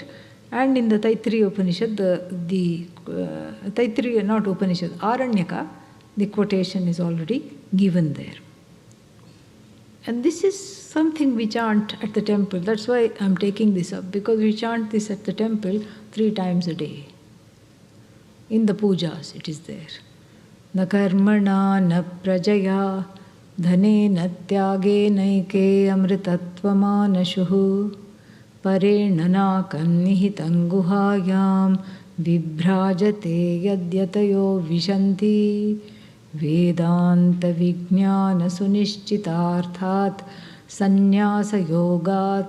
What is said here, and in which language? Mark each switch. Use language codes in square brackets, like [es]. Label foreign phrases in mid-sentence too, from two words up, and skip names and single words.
[en] And in the Taittiriya Upanishad, the Taittiriya, not Upanishad, Aranyaka, the quotation is already given there. And this is something we chant at the temple. That's why I'm taking this up, because we chant this at the temple 3 times a day. In the pujas it is there. [sa] न कर्मणा न प्रजया धने न त्यागे नैके अमृतत्वमानशुः परेण नाकं निहितं गुहायां विभ्राजते यद्यतयो विशन्ति वेदान्त विज्ञान सुनिश्चितार्थात् संन्यास योगात्